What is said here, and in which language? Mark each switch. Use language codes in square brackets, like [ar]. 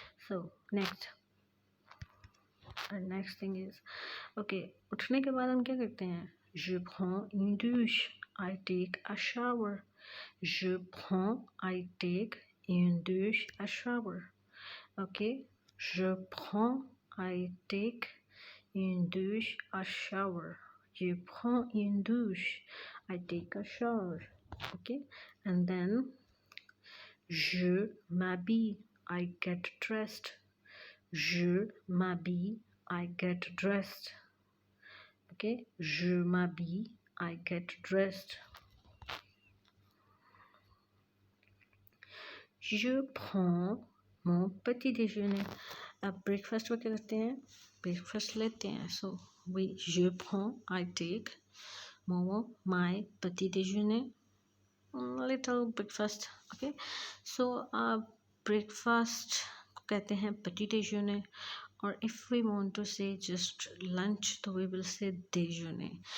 [en] So next thing is, okay, [hi] उठने के बाद हम क्या करते हैं? [fr] Je prends une douche, [en] I take a shower. [fr] Je prends, [en] I take [fr] une douche, [en] a shower. Okay, [fr] je prends, [en] I take [fr] une douche, [en] a shower. [fr] Je prends une douche, [en] I take a shower. Okay, and then [fr] je m'habille, [en] I get dressed. [fr] Je m'habille, [en] I get dressed. Okay, [fr] je m'habille, [en] I get dressed. [fr] Je prends mon petit déjeuner. [hi] अब breakfast को क्या करते हैं? Breakfast लेते हैं। [en] so we [fr] je prends, [en] I take my [fr] petit déjeuner, [en] little breakfast. Okay, so [hi] breakfast को कहते हैं [fr] petit déjeuner, [en] और if we want to say just lunch तो we will say déjeuner.